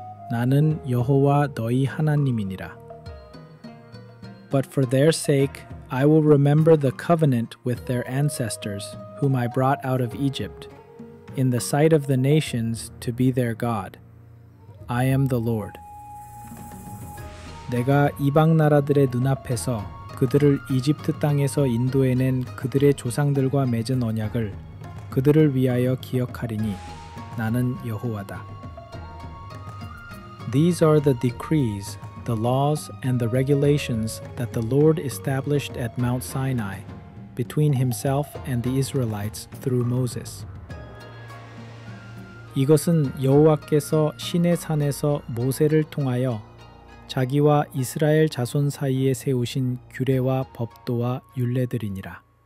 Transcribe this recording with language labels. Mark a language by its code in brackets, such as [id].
[ko] 나는 여호와 너희 하나님이니라. [en] But for their sake, I will remember the covenant with their ancestors, whom I brought out of Egypt, in the sight of the nations to be their God. I am the Lord. [ko] 내가 이방 나라들의 눈앞에서 그들을 이집트 땅에서 인도해낸 그들의 조상들과 맺은 언약을 그들을 위하여 기억하리니 나는 여호와다. [en] These are the decrees, the laws, and the regulations that the Lord established at Mount Sinai between himself and the Israelites through Moses. [ko] 이것은 여호와께서 시내 산에서 모세를 통하여 자기와 이스라엘 자손 사이에 세우신 규례와 법도와 율례들이니라.